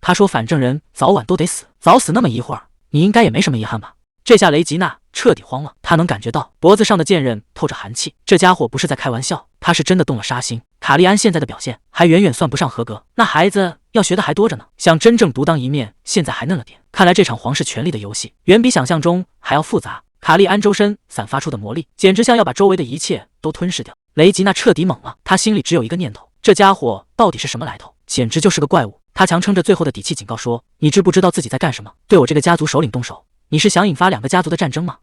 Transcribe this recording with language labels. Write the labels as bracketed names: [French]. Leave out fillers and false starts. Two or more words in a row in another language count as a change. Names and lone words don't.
[Chinese] 他說反正人早晚都得死，早死那麼一會兒，你應該也沒什麼遺憾吧？這下雷吉娜徹底慌了，他能感覺到脖子上的劍刃透着寒氣，這家伙不是在開玩笑，他是真的動了殺心。卡利安現在的表現還遠遠算不上合格，那孩子要學的還多着呢，想真正獨當一面現在還嫩了點。看來這場皇室權力的遊戲遠比想象中還要複雜。卡利安周身散發出的魔力簡直像要把周圍的一切都吞噬掉。雷吉娜徹底懵了，他心裡只有一個念頭，這家伙到底是什麼來頭？簡直就是個怪物。他強撐着最後的底氣警告說，你知不知道自己在幹什麼？對我這個家族首領動手，你是想引發兩個家族的戰爭嗎？